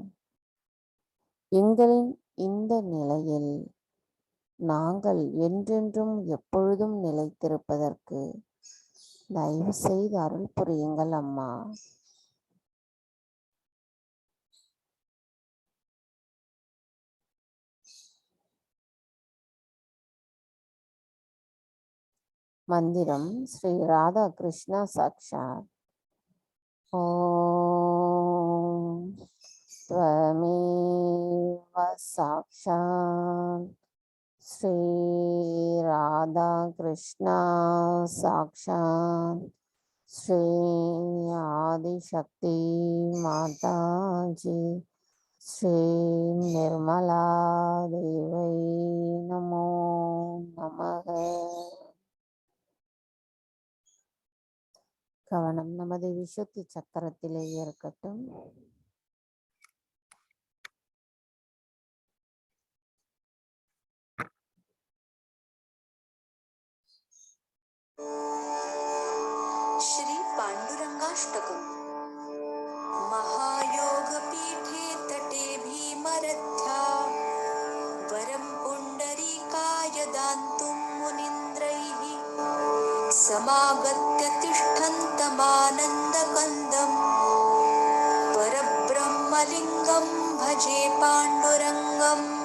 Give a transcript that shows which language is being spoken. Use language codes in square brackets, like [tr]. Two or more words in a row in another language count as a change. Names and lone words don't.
[ta] எங்களின் இந்த நிலையில் நாங்கள் என்றென்றும் எப்பொழுதும் நிலைத்திருப்பதற்கு தயவு செய்து அருள் புரியுங்கள் அம்மா. மந்திரம் ஸ்ரீ ராதா கிருஷ்ணா சாக்ஷாத். [sa] ஓம் त्वमेव साक्षात् श्री राधा कृष्णा साक्षात् श्री आदिशक्ति माता जी श्री निर्मला देवै नमो नमः. [ta] கவனம் நமது விசுத்தி சக்கரத்திலேயே இருக்கட்டும். [sa] श्री पांडुरंगाष्टकम्. महायोग पीठे तटे भीमरथ्या वरं पुंडरीकाय दान्तुं मुनीन्द्रैः समागत्य तिष्ठन्तमानन्दकन्दं परब्रह्मलिङ्गं भजे पाण्डुरङ्गम्.